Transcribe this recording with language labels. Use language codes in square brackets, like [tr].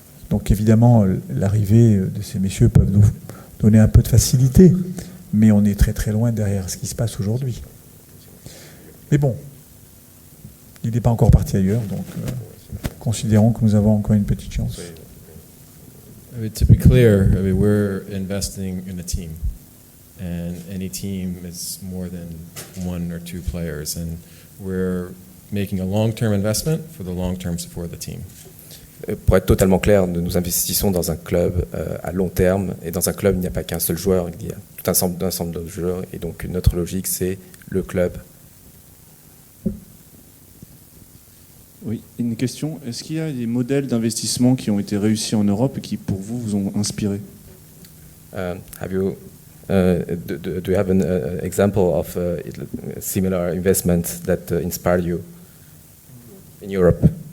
[fr] Donc évidemment, l'arrivée de ces messieurs peuvent nous donner un peu de facilité, mais on est très très loin derrière ce qui se passe aujourd'hui. Mais bon, il n'est pas encore parti ailleurs, donc considérons que nous avons encore une petite chance. [en] To be clear, we're investing in a team, and any team is more than one or two players, and we're making a long-term investment for the long-term support of the team. [fr] Pour être totalement clair, nous investissons dans un club à long terme, et dans un club, il n'y a pas qu'un seul joueur, il y a tout un ensemble de joueurs, et donc notre logique, c'est le club. Oui, une question. Est-ce qu'il y a des modèles d'investissement qui ont été réussis en Europe et qui, pour vous, vous ont inspiré? [en] Do you have an example of similar investment that inspired you in Europe?